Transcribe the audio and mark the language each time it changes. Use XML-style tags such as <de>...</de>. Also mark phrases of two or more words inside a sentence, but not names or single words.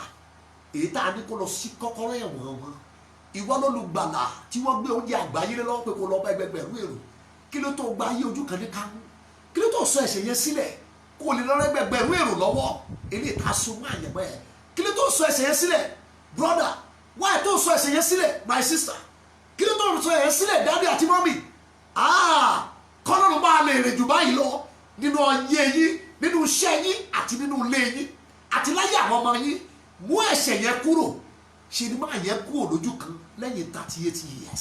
<yo>Èyí tá a ní kó lọ sí kọ́kọ́rọ́ ẹ̀wọ̀n wọn, ìwọ lolùgbàlà tí wọ́n gbé oúnjẹ àgbáyé lé lọ́wọ́ pé kó lọ bá ẹgbẹgbẹ̀rún èrò. Kí ló tó gba ayé ojú kan ní kánú? Kí ló tó sọ ẹ̀ṣẹ̀ yẹn sílẹ̀ kó lè lọ ẹgbẹgbẹ̀rún èrò lọ́wọ́? Eléyìí tá a so mọ́ àyẹ̀mọ́ ẹ̀. Kí ló tó sọ ẹ̀ṣẹ̀ yẹn sílẹ̀ brother? Why tó sọ ẹ̀ṣẹ̀ yẹn sílẹ̀</yo> <en>my sister?</en> <yo>Kí ló tó sọ ẹ̀ṣẹ̀ yẹn sílẹ̀ daddy àti mommy? Kọ́lọ́run máa lè rìn jù báyìí lọ nínú ayé yín, nínú iṣẹ́ yín àti nínú ilé yín àti láyé àwọn ọmọ yín. Mú ẹ̀ṣẹ̀ yẹn kúrò. Ṣe ni máa yẹn kúrò lójú kan lẹ́yìn 38 years.</yo>